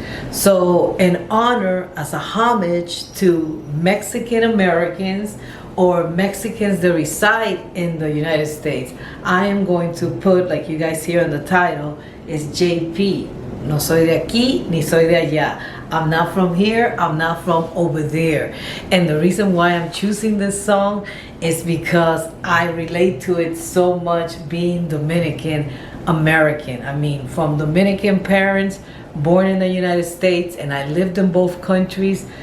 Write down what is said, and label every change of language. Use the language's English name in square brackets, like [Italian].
[English] So in honor, as a homage to Mexican Americans or Mexicans that reside in the United States, I am going to put, like you guys hear in the title, is JP. [Spanish] No soy de aquí, ni soy de allá. [English] I'm not from here, I'm not from over there. And the reason why I'm choosing this song is because I relate to it so much, being Dominican American. I mean, from Dominican parents, born in the United States, and I lived in both countries.